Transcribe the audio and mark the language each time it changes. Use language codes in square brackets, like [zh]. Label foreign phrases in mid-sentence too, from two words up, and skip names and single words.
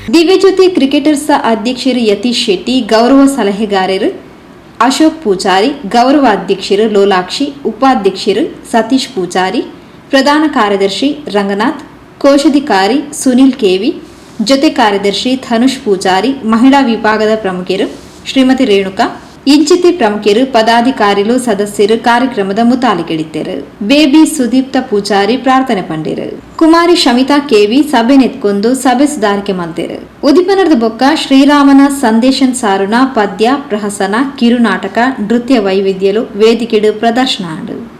[tcy] ದಿವ್ಯಜ್ಯೋತಿ ಕ್ರಿಕೆಟರ್ಸ್ ಅಧ್ಯಕ್ಷರು ಯತೀಶ್ ಶೆಟ್ಟಿ, ಗೌರವ ಸಲಹೆಗಾರರು ಅಶೋಕ್ ಪೂಜಾರಿ, ಗೌರವ ಅಧ್ಯಕ್ಷರು ಲೋಲಾಕ್ಷಿ, ಉಪಾಧ್ಯಕ್ಷರು ಸತೀಶ್ ಪೂಜಾರಿ, ಪ್ರಧಾನ ಕಾರ್ಯದರ್ಶಿ ರಂಗನಾಥ್, ಕೋಶಾಧಿಕಾರಿ ಸುನಿಲ್ ಕೆವಿ, ಜೊತೆ ಕಾರ್ಯದರ್ಶಿ ಧನುಷ್ ಪೂಜಾರಿ, ಮಹಿಳಾ ವಿಭಾಗದ ಪ್ರಮುಖರು ಶ್ರೀಮತಿ ರೇಣುಕಾ, ಇಂಚಿತಿ ಪ್ರಮುಖರು ಪದಾಧಿಕಾರಿಗಳು ಸದಸ್ಯರು ಕಾರ್ಯಕ್ರಮದ ಮುತಾಲಿಗೆಳಿದ್ದರು. ಬೇಬಿ ಸುದೀಪ್ತ ಪೂಜಾರಿ ಪ್ರಾರ್ಥನೆ ಪಂಡಿರು. ಕುಮಾರಿ ಶಮಿತಾ ಕೆವಿ ಸಭೆ ನೆತ್ಕೊಂಡು ಸಭೆ ಸುಧಾರಿಕೆ ಮಂತಿರು. ಉದಿಪನರದ ಬೊಕ್ಕ ಶ್ರೀರಾಮನ ಸಂದೇಶನ್ ಸಾರುನ ಪದ್ಯ, ಪ್ರಹಸನ, ಕಿರುನಾಟಕ, ನೃತ್ಯ ವೈವಿಧ್ಯಲು ವೇದಿಕೆಡು ಪ್ರದರ್ಶನ ಆಡು.